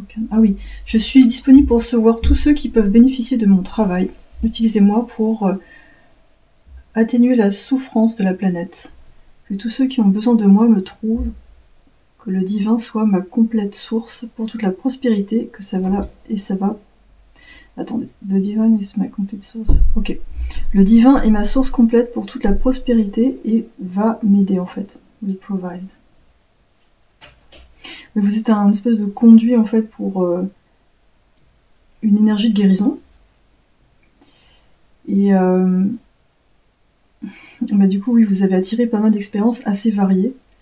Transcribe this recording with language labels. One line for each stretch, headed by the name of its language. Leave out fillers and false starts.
French: Ah oui, je suis disponible pour recevoir tous ceux qui peuvent bénéficier de mon travail. Utilisez-moi pour atténuer la souffrance de la planète. Que tous ceux qui ont besoin de moi me trouvent. Que le divin soit ma complète source pour toute la prospérité. Que ça va là et ça va. Attendez,
English: the divine is my complete source. Ok.
French: Le divin est ma source complète pour toute la prospérité et va m'aider en fait.
English: Will provide.
French: Mais vous êtes un espèce de conduit en fait pour une énergie de guérison. Et bah, du coup oui, vous avez attiré pas mal d'expériences assez variées.